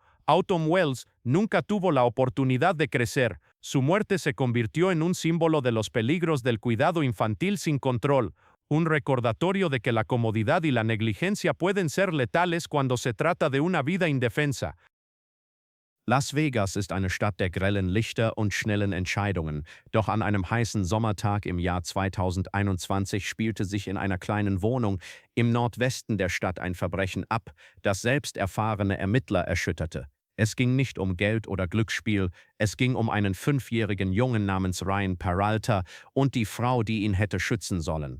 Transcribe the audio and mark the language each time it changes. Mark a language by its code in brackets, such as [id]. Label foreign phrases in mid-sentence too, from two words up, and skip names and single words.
[es] Autumn Wells nunca tuvo la oportunidad de crecer. Su muerte se convirtió en un símbolo de los peligros del cuidado infantil sin control, un recordatorio de que la comodidad y la negligencia pueden ser letales cuando se trata de una vida indefensa. [de] Las Vegas ist eine Stadt der grellen Lichter und schnellen Entscheidungen, doch an einem heißen Sommertag im Jahr 2021 spielte sich in einer kleinen Wohnung im Nordwesten der Stadt ein Verbrechen ab, das selbst erfahrene Ermittler erschütterte. Es ging nicht um Geld oder Glücksspiel, es ging um einen 5-jährigen Jungen namens Ryan Peralta und die Frau, die ihn hätte schützen sollen.